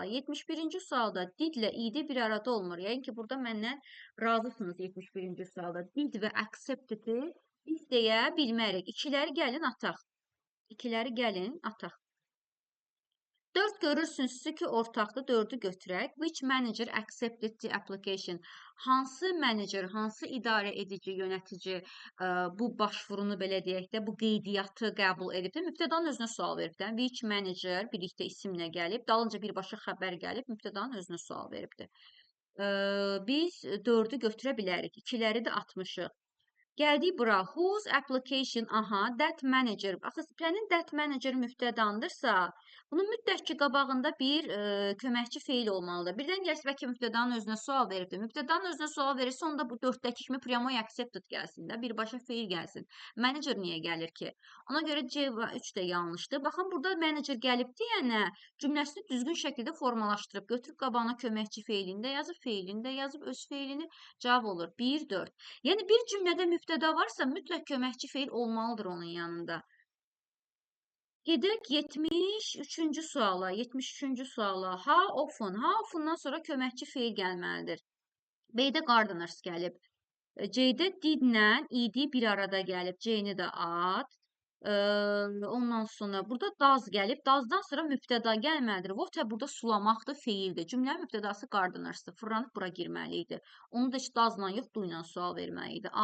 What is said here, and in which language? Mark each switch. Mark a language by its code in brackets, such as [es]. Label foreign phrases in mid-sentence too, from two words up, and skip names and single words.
[az] 71-ci sualda didlə id bir arada olmur. Yəni ki, burada məndən razısınız 71-ci sualda. Did və accepted-i biz deyə bilmərik. İkiləri gəlin ataq. İkiləri gəlin ataq. 4 görürsünüz ki, ortaqda 4-ü götürək. [en] Which manager accepted the application? [az] Hansı manager, hansı idarə edici, yönetici bu başvurunu belə deyək də, bu qeydiyyatı qəbul edib də, mübtədanın özünə sual verib də. [en] Which manager [az] birlikdə isimlə gəlib, dalınca birbaşa xəbər gəlib, mübtədanın özünə sual veribdir. Biz 4-ü götürə bilərik. İkiləri də atmışıq. Gəldik bura. [en] Whose application? Aha, that manager. [az] Axı, sənin [en] that manager [az] müftədandırsa, bunun mütləq ki, qabağında bir köməkçi feil olmalıdır. Birdən gəlsə, bəlkə müftədanın özünə sual veribdir. Müftədanın özünə sual verirsə, onda bu 4-dəki kimi priamoy accepted gəlsin də, birbaşa feil gəlsin. Manager niyə gəlir ki? Ona görə C3 də yanlışdır. Baxın, burada manager gəlib deyənə cümləsini düzgün şəkildə formalaşdırıb, götürüb qabağına köməkçi feilində yazıb, feilində yazıb, öz feilini cavab olur. 1, 4. Yəni, bir cümlədə müftəda varsa, mütləq köməkçi feil olmalıdır onun yanında. Gedək 73-cü suala. 73-cü suala. [en] How often? How often- [az] dan sonra köməkçi feil gəlməlidir. B-də gardeners gəlib. C-də didlə id bir arada gəlib. C-ni də at. Ondan sonra burada daz gəlib. Dazdan sonra mübtəda gəlməlidir. Water burada sulamaqdır, feildir. Cümlənin mübtədası gardenersdır. Fırlanıb bura girməli idi. Onu da heç dazla yox, du ilə sual verməli idi.